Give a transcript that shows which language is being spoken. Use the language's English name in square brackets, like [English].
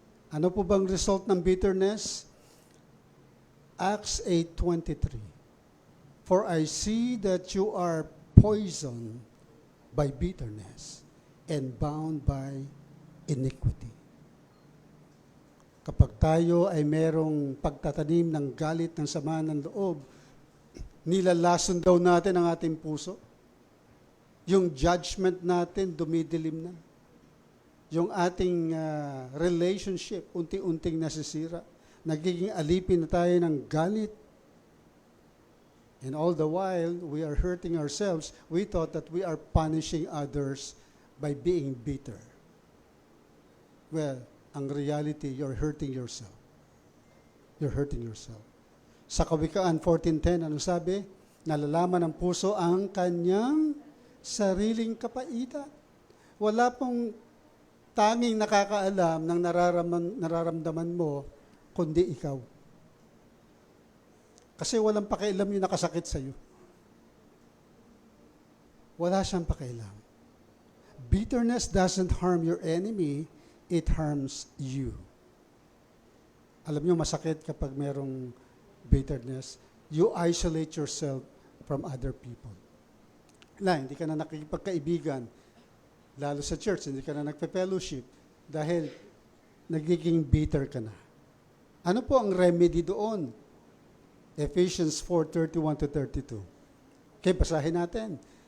[Filipino] Ano po bang result ng bitterness? Acts 8:23. [English] For I see that you are poisoned by bitterness and bound by iniquity. [Filipino] Kapag tayo ay merong pagtatanim ng galit ng sama ng loob, nilalason daw natin ang ating puso. Yung judgment natin dumidilim na. Yung ating relationship unti-unting nasisira. Nagiging alipin na tayo ng galit. [English] And all the while, we are hurting ourselves. We thought that we are punishing others by being bitter. Well, ang reality, you're hurting yourself. You're hurting yourself. [Filipino] Sa Kawikaan 14:10, ano sabi? Nalalaman ng puso ang kanyang sariling kapaitan. Wala pong tanging nakakaalam ng nararamdaman mo, kundi ikaw. Kasi walang pakialam yung nakasakit sa iyo. Wala siyang pakialam. [English] Bitterness doesn't harm your enemy, it harms you. [Filipino] Alam niyo, masakit kapag merong [English] bitterness. You isolate yourself from other people. [Filipino] Hindi ka na nakikipagkaibigan. Lalo sa church, hindi ka na nagpe-fellowship dahil nagiging bitter ka na. Ano po ang remedy doon? Ephesians 4:31-32. Okay, basahin natin.